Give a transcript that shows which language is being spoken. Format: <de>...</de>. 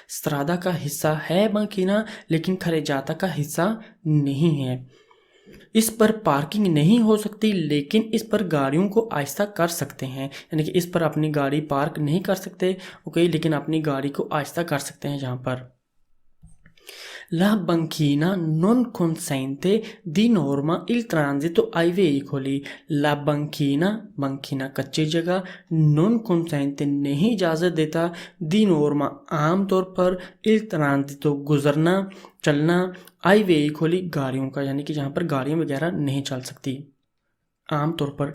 <hi>स्त्रादा का हिस्सा है बंखीना, लेकिन खरे जाता का हिस्सा नहीं है। इस पर पार्किंग नहीं हो सकती, लेकिन इस पर गाड़ियों को आहिस्ता कर सकते हैं, यानी कि इस पर अपनी गाड़ी पार्क नहीं कर सकते। ओके, लेकिन अपनी गाड़ी को आहिस्ता कर सकते हैं यहाँ पर।</hi> <it>La banchina non consente di norma il transito ai veicoli। La banchina</it> <hi>कच्ची जगह,</hi> <it>non consente</it> <hi>नहीं इजाज़त देता,</hi> <it>di norma</it> <hi>आम तौर पर,</hi> <it>il transito</it> <hi>गुजरना चलना,</hi> <it>ai veicoli</it> <hi>गाड़ियों का, यानी कि जहाँ पर गाड़ियाँ वगैरह नहीं चल सकती आम तौर पर।</hi>